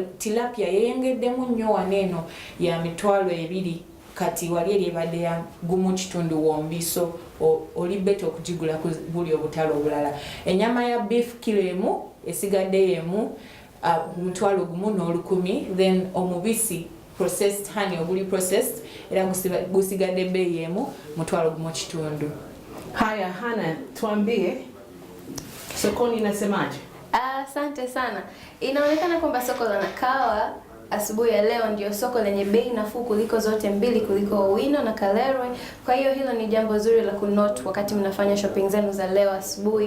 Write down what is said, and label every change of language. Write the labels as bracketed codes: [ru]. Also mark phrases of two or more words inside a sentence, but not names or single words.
[lg] Tilapia yeyengeddemu nnyo waneeno ya mitwalo 2, kati wali eri ebadde ya gumu kitundu wombi, so oli beto okugigula ku buli obutalo obulala. Ennyama ya beef kilo emu esigadde yemu mutwalo gumu n'10,000, then omubisi [en] processed honey [lg] oguli processed era gusigadde bbeeyi yemu mutwalo gumu kitundu. [sw] Haya, Hannah, tuambie sokoni inasemaje? Asante sana. Inaonekana kwamba soko la Nakawa asubuhi ya leo ndio soko lenye bei nafuu kuliko zote mbili, kuliko Owino na Kalerwe. Kwa hiyo hilo ni jambo zuri la kunote wakati mnafanya shopping zenu za leo asubuhi.